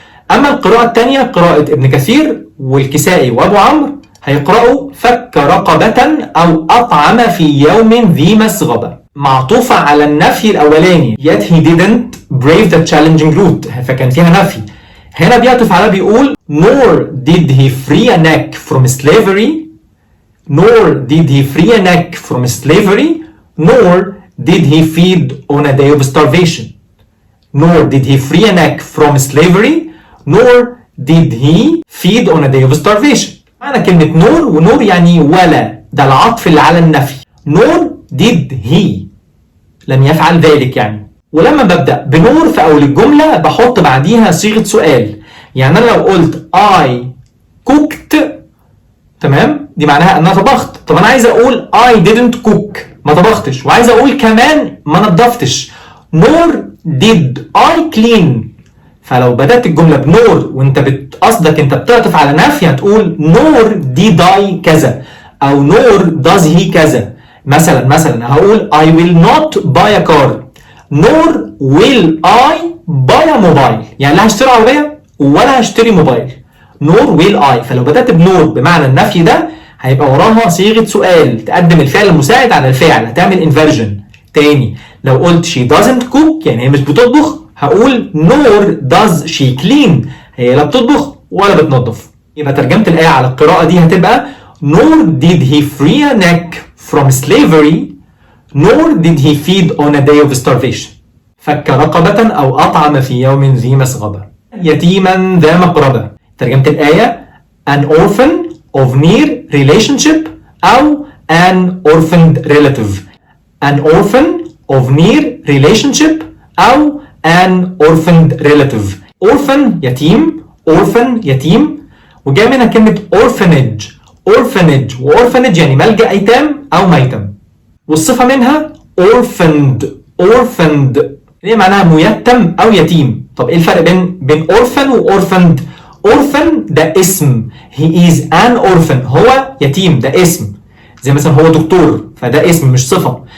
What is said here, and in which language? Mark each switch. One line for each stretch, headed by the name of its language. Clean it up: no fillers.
Arabic: أما القراءة الثانية قراءة ابن كثير والكسائي وأبو عمرو هيقرأوا فك رقبة أو أطعم في يوم ذي مسغبة، معطوفة على النفي الأولاني
English: yet he didn't brave the challenging route،
Arabic: فكان فيها نفي. هنا بيعطف على بيقول
English: nor did he free a neck from slavery nor did he free a neck from slavery nor did he feed on a day of starvation nor did he free a neck from slavery nor did he feed on a day of starvation.
Arabic: معنى كلمة nor ونور يعني ولا، ده العطف اللي على النفي.
English: nor did he
Arabic: لم يفعل ذلك يعني. ولما ببدأ بنور في أول الجملة بحط بعديها صيغة سؤال. يعني أنا لو قلت I cooked تمام دي معناها أنا طبخت. طب أنا عايز أقول
English: I didn't cook
Arabic: ما طبختش، وعايز أقول كمان ما نظفتش
English: nor did I clean.
Arabic: فلو بدأت الجملة بنور وانت قصدك انت بتعطف على نفي هتقول nor did I كذا أو nor does he كذا.
English: مثلا هقول I will not buy a car nor will I buy a mobile،
Arabic: يعني لا هشتري عربية ولا هشتري موبايل
English: nor will I.
Arabic: فلو بدأت بنور بمعنى النفي ده هيبقى وراها صيغة سؤال تقدم الفعل المساعد على الفعل، هتعمل inversion تاني لو قلت
English: she doesn't cook
Arabic: يعني هي مش بتطبخ، هقول
English: nor does she clean،
Arabic: هي لا بتطبخ ولا بتنظف. يبقى ترجمة الآية على القراءة دي هتبقى
English: nor did he free a neck from slavery nor did he feed on a day of starvation.
Arabic: فك رقبة أو أطعم في يوم ذي مسغبة. يتيما ذا مقربة.
English: ترجمة الآية an orphan of near relationship أو an orphaned relative. an orphan of near relationship أو an orphaned relative.
Arabic: orphan يتيم، orphan يتيم، وجاء منها كلمة orphanage. orphanage وorphanage يعني ملجأ أيتام أو ميتم، والصفة منها orphaned. orphaned اللي معناها ميتم أو يتيم. طب إيه الفرق بين orphan و orphaned؟ orphan ده اسم،
English: he is an orphan
Arabic: هو يتيم، ده اسم، زي مثلا هو دكتور فده اسم مش صفة.